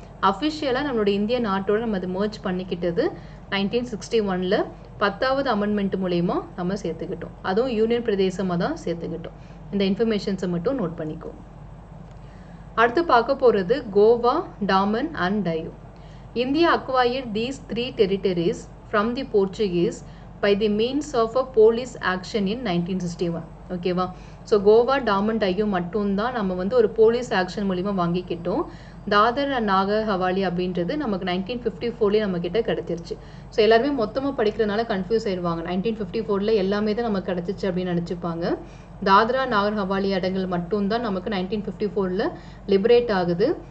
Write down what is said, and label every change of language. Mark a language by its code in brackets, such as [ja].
[ta] அஃபிஷியலாக நம்மளோட இந்திய நாட்டோட நம்ம அதை மர்ஜ் பண்ணிக்கிட்டது 1961 10வது அமெண்ட்மெண்ட் மூலயமா நம்ம சேர்த்துக்கிட்டோம். அதுவும் யூனியன் பிரதேசமாக தான் சேர்த்துக்கிட்டோம். இந்த இன்ஃபர்மேஷன்ஸை மட்டும் நோட் பண்ணிக்கோ. அடுத்து பார்க்க போகிறது Goa, Daman and Diu. [en] India acquired these 3 territories from the Portuguese by the means of a police action in 1961. [ta] ஓகேவா? ஸோ கோவா, டாமன், டையூ மட்டும்தான் நம்ம வந்து ஒரு போலீஸ் ஆக்ஷன் மூலிமா வாங்கிக்கிட்டோம். தாதர் அண்ட் நாகர் ஹவாலி அப்படின்றது நமக்கு 1954 நம்ம கிட்ட கிடைச்சிருச்சு. ஸோ எல்லாருமே மொத்தமாக படிக்கிறதுனால கன்ஃபியூஸ் ஆயிடுவாங்க. 1954 எல்லாமே தான் நமக்கு கிடைச்சிச்சு அப்படின்னு நினச்சிப்பாங்க. தாத்ரா நாகர் ஹவாலி இடங்கள் மட்டும்தான் நமக்கு 1954 லிபரேட் ஆகுது.